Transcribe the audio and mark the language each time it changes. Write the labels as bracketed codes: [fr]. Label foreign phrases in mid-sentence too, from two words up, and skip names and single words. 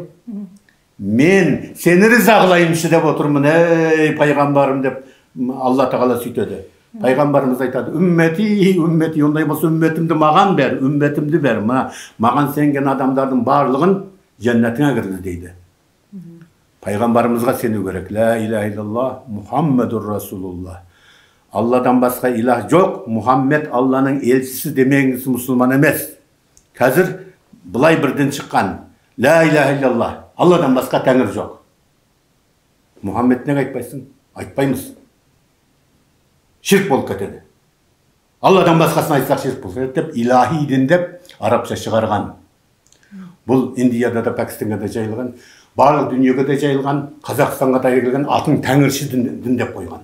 [kk] Мен сені риза қылайыншы деп отырмын, ей пайғамбарым деп Алла тағала сөйтеді. Пайғамбарымыз айтады, [ar] أمتي، أمتي, [kk] ондай болса үмметімді маған бер, үмметімді бер. Маған сенген адамдардың барлығын жәннатыңа кіргіз дейді. Пайғамбарымызға сену керек. [ar] لا إله إلا الله، محمد رسول الله. [kk] Алладан басқа илах жоқ, Мұхаммед Алланың елшісі демеңіз мұсылман емес. Қазір бұлай бірден шыққан. [ar] لا إله إلا الله, [kk] Алладан басқа тәңір жоқ. Мұхаммед неге айтпайсың? Айтпаймыз. Ширк болып кетеді. Алладан басқасын айтсақ ширк болып кетеді деп, илахи дін деп арабша шығарған. Бұл Индияда да, Пәкістанда да жайылған, барлық дүниеге де жайылған, Қазақстанға да келген атын тәңірші дін деп қойған.